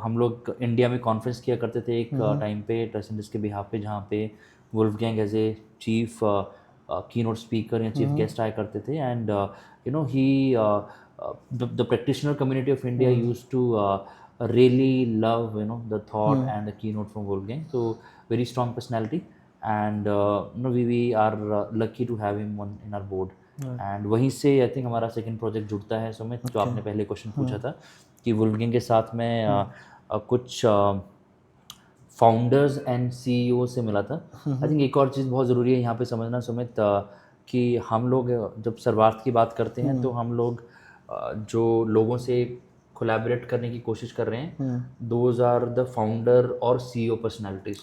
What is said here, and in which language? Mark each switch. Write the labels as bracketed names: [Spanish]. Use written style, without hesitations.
[Hindi] हम लोग इंडिया में कॉन्फ्रेंस किया करते थे एक टाइम पे ट्रेसेंटिस के बिहाफ पे, जहाँ पे Wolfgang as a chief keynote speaker या चीफ गेस्ट आया करते थे, and he [English] the practitioner community of India used to really love the thought and the keynote from Wolfgang. So very strong personality, and we are lucky to have him in our board. [Hindi] And वहीं से I think हमारा second project जुड़ता है सुमित, जो आपने पहले question पूछा था कि वुल्फगैंग के साथ में कुछ फाउंडर्स एंड सीईओ से मिला था। आई थिंक एक और चीज़ बहुत ज़रूरी है यहाँ पे समझना सुमित, कि हम लोग जब सर्वार्थ की बात करते हैं तो हम लोग जो लोगों से कोलैबोरेट करने की कोशिश कर रहे हैं, [English] those are the founder और CEO personalities,